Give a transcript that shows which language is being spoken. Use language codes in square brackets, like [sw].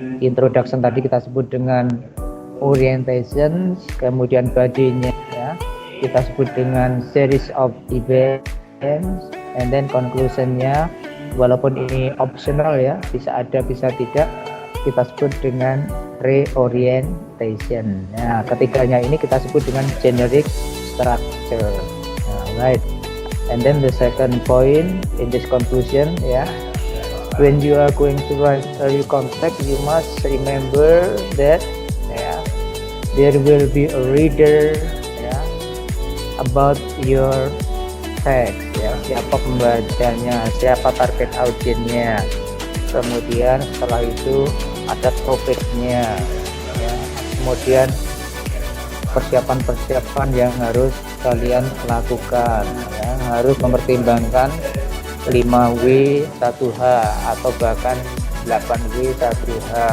[id] Introduction tadi kita sebut dengan orientation, kemudian body-nya ya kita sebut dengan series of events, [en] and then [id] conclusion-nya walaupun ini optional ya, bisa ada bisa tidak, kita sebut dengan reorientation. Nah, ketiganya ini kita sebut dengan generic structure. [en] Right. And then the second point in this conclusion ya, when you are going to write a recount text, you must remember that ya, there will be a reader ya, about your [id] teks ya, siapa pembacanya, siapa target audiensnya. Kemudian setelah itu ada topiknya ya. Kemudian persiapan-persiapan yang harus kalian lakukan ya. Harus mempertimbangkan 5W 1H atau bahkan 8W 1H.